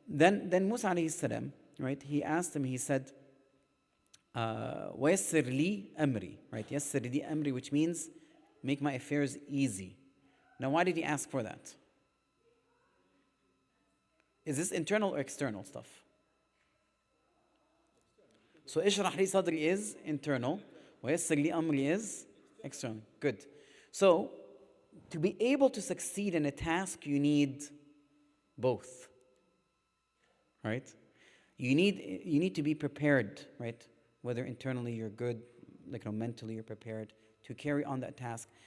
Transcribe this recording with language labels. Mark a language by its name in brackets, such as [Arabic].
[English] Then Musa alayhi salam, right? He asked him. He said, [Arabic] وَيَسِّرْ لِي أَمْرِي, [English] right? [Arabic] يَسِّرْ لِي أَمْرِي, [English] which means make my affairs easy. Now, why did he ask for that? Is this internal or external stuff? So, [Arabic] اشرح لي صدري [English] is internal. [Arabic] وَيَسِّرْ لِي أَمْرِي [English] is external. Good. So, to be able to succeed in a task, you need both. Right? You need to be prepared, right? Whether internally you're good, mentally you're prepared to carry on that task.